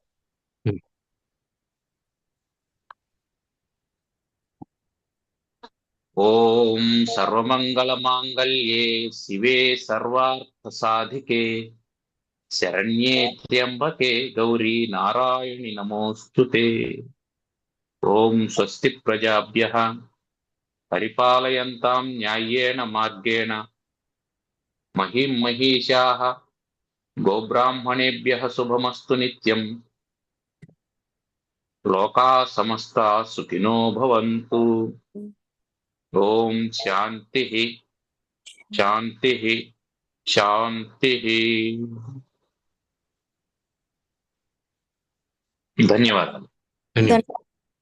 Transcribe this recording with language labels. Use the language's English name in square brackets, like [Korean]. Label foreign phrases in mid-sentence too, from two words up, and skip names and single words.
[Sanskrit] ఓం సర్వమంగళ మాంగళ్యే శివే సర్వార్థ సాధికే శరణ్యే త్ర్యంబకే గౌరీ నారాయణి నమోస్తుతే. ఓం స్వస్తి ప్రజాభ్యః పరిపాలయంతాం న్యాయేన మార్గేణ మహిం మహిషాః గోబ్రాహ్మణేభ్యః శుభమస్తు నిత్యం. లోకాః సమస్తాః సుఖినో భవంతు. ఓం శాంతి శాంతి శాంతి. [Telugu] ధన్యవాదాలు. ధన్యవాదాలు.